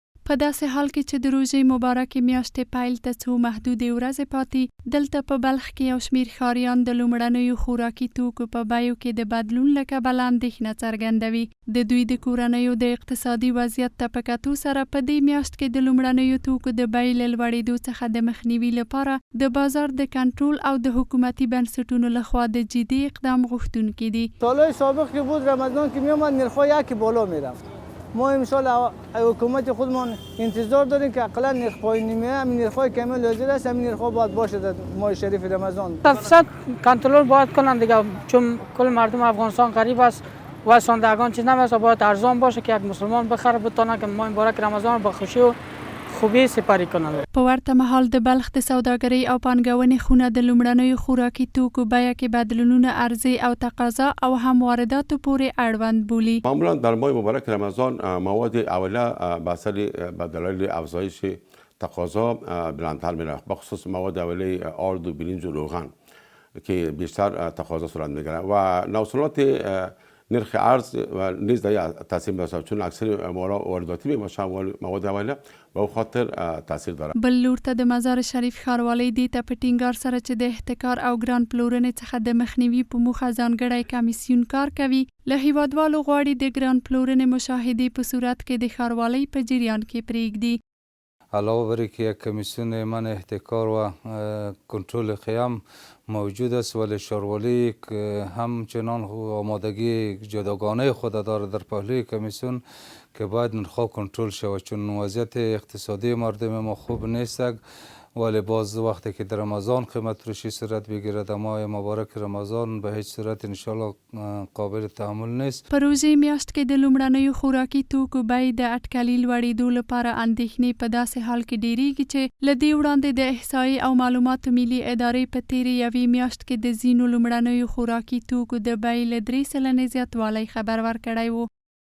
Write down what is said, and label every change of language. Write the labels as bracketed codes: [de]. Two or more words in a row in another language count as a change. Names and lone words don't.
[ps] په داسې حال کې چې د روژې مبارکې میاشتې پیل ته څو محدودې ورځې پاتې، دلته په بلخ کې یو شمېر ښاریان د لومړنیو خوراکي توکو په بیو کې د بدلون له کبله اندېښنه څرګندوي. د دوی د کورنیو د اقتصادي وضعیت ته په کتو سره په دې میاشت کې د لومړنیو توکو د بیې له لوړېدو څخه د مخنیوي لپاره د بازار د کنټرول او د حکومتي بنسټونو لخوا د جدي اقدام غوښتونکي دي. [fa] سالهای سابق که بود رمضان که میومد نرخ‌ها یکی بالا میرفت. ما امسال حکومت خودمان انتظار داریم که اقلا نرخ پایینی همین نرخ‌های کمی لازم است، همین نرخ‌ها باید باشه در ماه شریف رمضان. تفصیل کنترل باید کنن دیگه، چون کل مردم افغانستان غریب است و ساندگان چیز نمیشه، باید ارزان باشه که یک مسلمان بخره بتونه که ماه مبارک رمضان با خوشی و خوبی سپری کنن. [ps] په ورته مهال د بلخ د سوداګرۍ او پانګونې خونه د لومړنیو خوراکي توکو بیه کې بدلونونه عرضه او تقاضا او هم وارداتو پورې اړوند بولي. [fa] معمولا در ماه مبارک رمضان مواد اولیه به اثر به دلایل افزایش تقاضا بلندتر میره، بخصوص مواد اولیه آرد و برنج و روغن که بیشتر تقاضا صورت میگیره و نوسانات نرخ ارز و نیز در تاثیر میذاره، چون اکثر وارداتی میباشه مواد اولیه به او خاطر تاثیر داره. [ps] بل لور ته د مزار شریف ښاروالۍ دې ته په ټینګار سره چې د احتکار او ګران پلورنې څخه د مخنیوي په موخه ځانګړی کمیسیون کار کوي، له هیوادوالو غواړي د ګران پلورنې مشاهدې په صورت کې د ښاروالۍ په جریان کې پرېږدي. [fa] علاوه بر اینکه یک کمیسیون من احتکار و کنترل قیام موجود است، ولی ښاروالۍ همچنان آمادگی جداگانه خود دارد در پهلوی کمیسیون که باید نرخ‌ها کنترل شود، چون وضعیت اقتصادی مردم ما خوب نیست، ولی باز وقتی که در رمضان قیمت فروشی صورت بگیرد در ماه مبارک رمضان به هیچ صورت انشالله قابل تحمل نیست. [ps] په روژې میاشت کې د لومړنیو خوراکي توکو بیې د اټکلي لوړېدو لپاره اندېښنې په داسې حال کې ډېرېږي چې له دې وړاندې د احصایې او معلوماتو ملي ادارې په تېرې یوې میاشت کې د ځینو لومړنیو خوراکي توکو د بیې له 3 سلنې زیاتوالی خبر ورکړی و.